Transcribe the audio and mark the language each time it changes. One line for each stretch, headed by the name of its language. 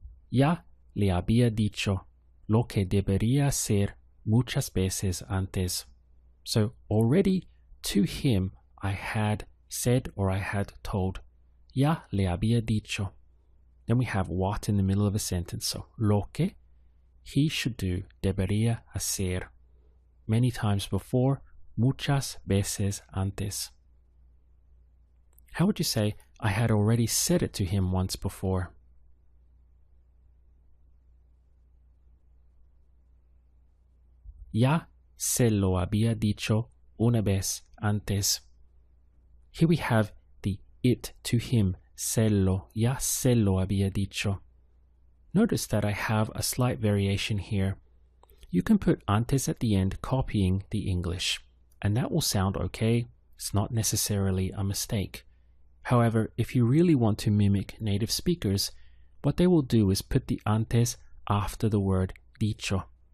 Spanish: Ya le había dicho lo que debería hacer muchas veces antes.
English: So already to him I had said or I had told.
Spanish: Ya le había dicho.
English: Then we have what in the middle of a sentence. So
Spanish: lo que
English: he should do,
Spanish: debería hacer.
English: Many times before,
Spanish: muchas veces antes.
English: How would you say, I had already said it to him once before?
Spanish: Ya se lo había dicho una vez antes.
English: Here we have the it to him,
Spanish: ya se lo había dicho.
English: Notice that I have a slight variation here. You can put antes at the end, copying the English, and that will sound okay. It's not necessarily a mistake. However, if you really want to mimic native speakers, what they will do is put the antes after the word dicho.